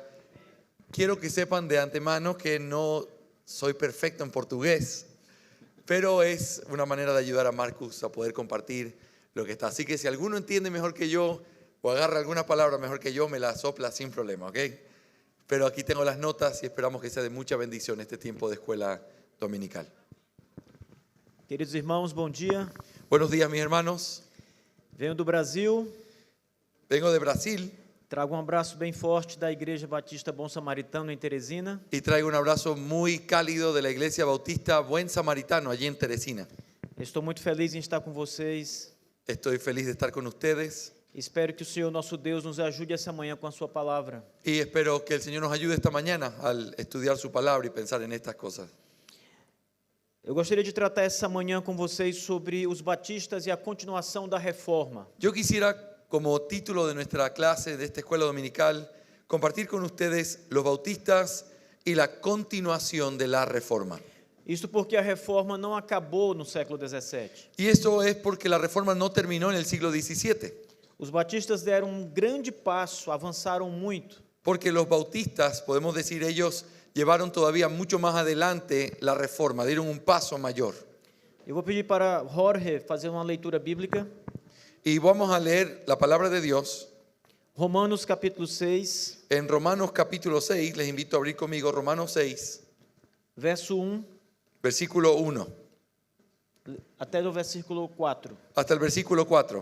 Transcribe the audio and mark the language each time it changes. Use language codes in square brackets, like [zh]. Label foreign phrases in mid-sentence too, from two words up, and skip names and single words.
[es] Quiero que sepan de antemano que no soy perfecto en portugués, pero es una manera de ayudar a Marcus a poder compartir lo que está. Así que si alguno entiende mejor que yo o agarra alguna palabra mejor que yo, me la sopla sin problema, ¿ok? Pero aquí tengo las notas y esperamos que sea de mucha bendición este tiempo de escuela dominical. [pt] Queridos irmãos, bom dia. [es] Buenos días, mis hermanos. [pt] Venho do Brasil. [es] Vengo de Brasil. [pt] Trago um abraço bem forte da Igreja Batista Bom Samaritano em Teresina. [es] Y traigo un abrazo muy cálido de la Iglesia Bautista Buen Samaritano allí en Teresina. [pt] Estou muito feliz em estar com vocês. [es] Estoy feliz de estar con ustedes. [pt] Espero que o Senhor nosso Deus nos ajude essa manhã com a sua palavra. [es] Y espero que el Señor nos ayude esta mañana al estudiar su palabra y pensar en estas cosas. [pt] Eu gostaria de tratar essa manhã com vocês sobre os batistas e a continuação da reforma. [es] Yo quisiera, como título de nuestra clase de esta escuela dominical, compartir con ustedes los bautistas y la continuación de la reforma. [pt] Isso porque a reforma não acabou no século XVII. [es] Y eso es porque la reforma no terminó en el siglo XVII. [pt] Os batistas deram um grande passo, avançaram muito. [es] Porque los bautistas, podemos decir, ellos llevaron todavía mucho más adelante la reforma, dieron un paso mayor. [pt] Eu vou pedir para Jorge fazer uma leitura bíblica. [es] Y vamos a leer la palabra de Dios. Romanos capítulo 6. En Romanos capítulo 6, les invito a abrir conmigo Romanos 6, [pt] Verso 1 [es] versículo 1, [pt] até o versículo 4. [es] hasta el versículo 4.